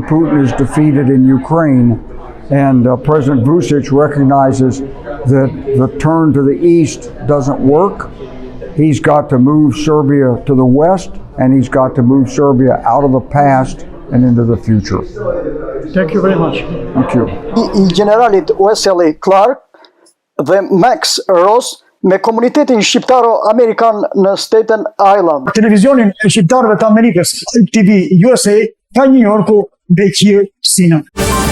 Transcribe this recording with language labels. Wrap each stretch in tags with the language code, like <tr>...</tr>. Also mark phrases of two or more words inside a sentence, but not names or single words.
<en>Putin is defeated in Ukraine and President Vučić recognizes that the turn to the east doesn't work. He's got to move Serbia to the west, and he's got to move Serbia out of the past and into the future. Thank you very much. Thank you.</en> <sq>I generalit Wesley Clark dhe Max Ross me komunitetin shqiptaro-amerikan në Staten Island. Televizionin e shqiptarëve të Amerikës, TV USA, ka Nju Jorku, BEQIR, SINA.</sq>